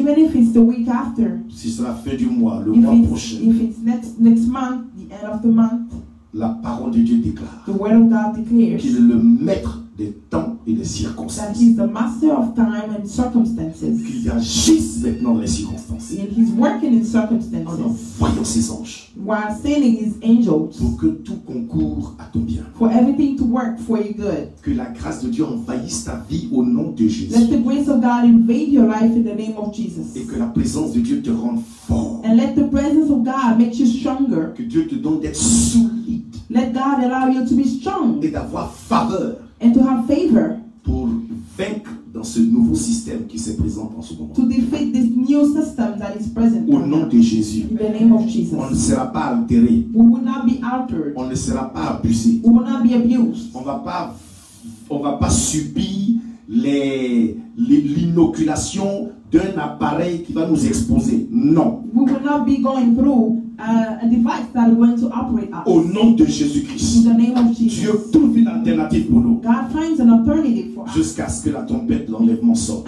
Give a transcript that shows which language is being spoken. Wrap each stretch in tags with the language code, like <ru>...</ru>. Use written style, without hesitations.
<en>even if it's the week after,</en> <fr>si c'est la fin du mois, le</fr> <en>if</en> <fr>mois</fr> <en>it's,</en> <fr>prochain,</fr> <en>if it's next month, the end of the month,</en> <fr>la parole de Dieu déclare</fr> <en>the word of God declares</en> <fr>qu'il est le maître des temps et des</fr> <en>that</en> <fr>circonstances.</fr> <en>He's the master of time and circumstances.</en> <fr>Qu'il agisse maintenant dans les circonstances</fr> <en>And He's working in</en> <fr>en</fr> <en>circumstances</en> <fr>envoyant ses anges</fr> <en>while sending His angels</en> <fr>pour que tout concourt à ton bien.</fr> <en>for everything to work for your good.</en> <fr>Que la grâce de Dieu envahisse ta vie au nom de Jésus.</fr> <en>Let the grace of God invade your life in the name of Jesus.</en> <fr>Et que la présence de Dieu te rende fort.</fr> <en>And let the presence of God make you stronger.</en> <fr>Que Dieu te donne d'être solide</fr> <en>Let God allow you to be strong</en> <fr>et d'avoir faveur</fr> <en>and to have favor</en> <fr>pour vaincre dans ce nouveau système qui se présente en ce moment.</fr> <en>to defeat this new system that is present.</en> <fr>Au nom de Jésus.</fr> <en>In the name of Jesus.</en> <fr>On ne sera pas altéré.</fr> <en>We will not be altered.</en> <fr>On ne sera pas abusé.</fr> <en>We will not be abused.</en> <fr>On va pas subir l'inoculation d'un appareil qui va nous exposer. Non.</fr> <en>We will not be going through a device that is going to operate us.</en> <fr>Au nom de</fr> <en>In</en> <fr>Jésus-Christ.</fr> <en>the name of Jesus.</en> <fr>Dieu trouve une alternative pour nous.</fr> <en>God finds an alternative for us</en> <fr>Jusqu'à ce que la trompette de l'enlèvement sorte.</fr>